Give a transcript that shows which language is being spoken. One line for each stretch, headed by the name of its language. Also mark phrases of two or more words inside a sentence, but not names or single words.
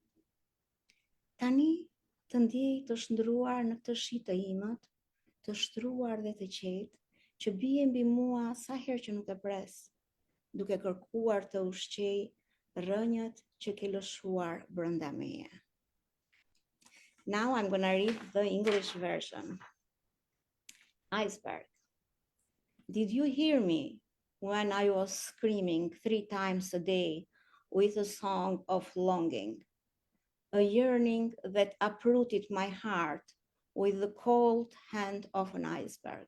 Albanian: Tani të ndjej të shndruar në këtë shi të imët, të shtruar dhe të qetë, që bie mbi mua sa herë që nuk e pres, duke kërkuar të ushqej rrënjët që ke lëshuar brenda meje.
English: Now I'm gonna read the English version. Iceberg. Did you hear me when I was screaming 3 times a day with a song of longing, a yearning that uprooted my heart with the cold hand of an iceberg?